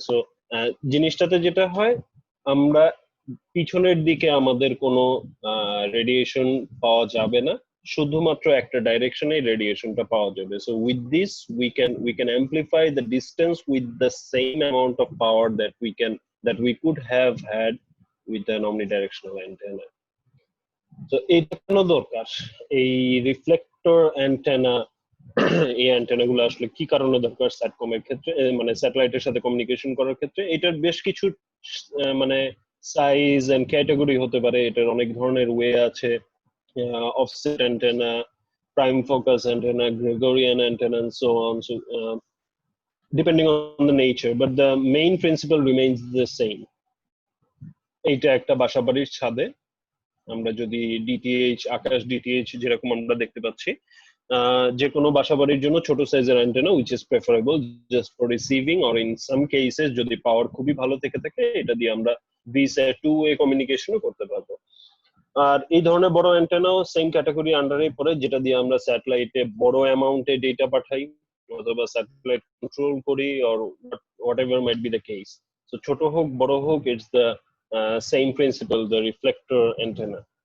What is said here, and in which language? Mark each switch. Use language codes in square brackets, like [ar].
[bn] So জিনিসটাতে যেটা হয়, আমরা পিছনের দিকে আমাদের কোনো রেডিয়েশন পাওয়া যাবে না, শুধুমাত্র একটা ডাইরেকশনে রেডিয়েশনটা পাওয়া যাবে। [en] So with this we can amplify the distance with the same amount of power that we could have had with an omnidirectional antenna. [bn] So এটা কেন দরকার, এই রিফ্লেক্টর অ্যান্টেনা, এই অ্যান্টেনা গুলো আসলে কি কারণে দরকার স্যাটকমের ক্ষেত্রে, মানে স্যাটেলাইটের সাথে কমিউনিকেশন করার ক্ষেত্রে? এটার বেশ কিছু মানে সাইজ এন্ড ক্যাটাগরি হতে পারে, এটার অনেক ধরনের ওয়ে আছে। Offset antenna, prime focus antenna, Gregorian antenna, [en] and so on. So depending on the nature, but the main principle remains the same. [bn] এইটা একটা বাসাবাড়ির ছাদে আমরা যদি ডিটিএইচ, আকাশ ডিটিএইচ যেরকম আমরা দেখতে পাচ্ছি, যে কোনো বাসাবাড়ির জন্য ছোট সাইজের antenna [en] which is preferable just for receiving, or in some cases [bn] যদি পাওয়ার খুবই ভালো থেকে থাকে, এটা দিয়ে আমরা two-way কমিউনিকেশনও করতে পারবো। আর এই ধরনের বড় অ্যান্টেনাও সেম ক্যাটাগরি আন্ডারে পড়ে, যেটা দিয়ে আমরা স্যাটেলাইটে বড় অ্যামাউন্টে ডেটা পাঠাই অথবা স্যাটেলাইট কন্ট্রোল করি, [en] or whatever might be the case. So [bn] ছোট হোক বড় হোক, [en] it's the same principle, the reflector antenna.